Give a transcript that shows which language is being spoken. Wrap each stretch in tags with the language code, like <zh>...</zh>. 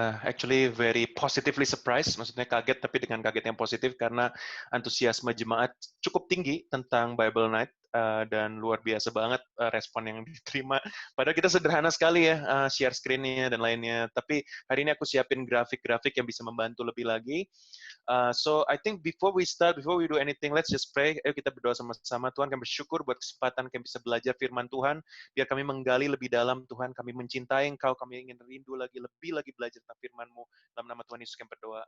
<en>Actually very positively surprised,</en> <id>maksudnya kaget tapi dengan kaget yang positif karena antusiasme jemaat cukup tinggi tentang Bible Night dan luar biasa banget respon yang diterima. Padahal kita sederhana sekali ya share screen-nya dan lainnya. Tapi hari ini aku siapin grafik-grafik yang bisa membantu lebih lagi.</id> <en>So I think before we do anything, let's just pray.</en> <id>Ayo kita berdoa sama-sama. Tuhan, kami bersyukur buat kesempatan kami bisa belajar firman Tuhan. Biar kami menggali lebih dalam, Tuhan. Kami mencintai Engkau, kami ingin rindu lebih lagi belajar tentang firman-Mu. Dalam nama Tuhan Yesus kami berdoa.</id>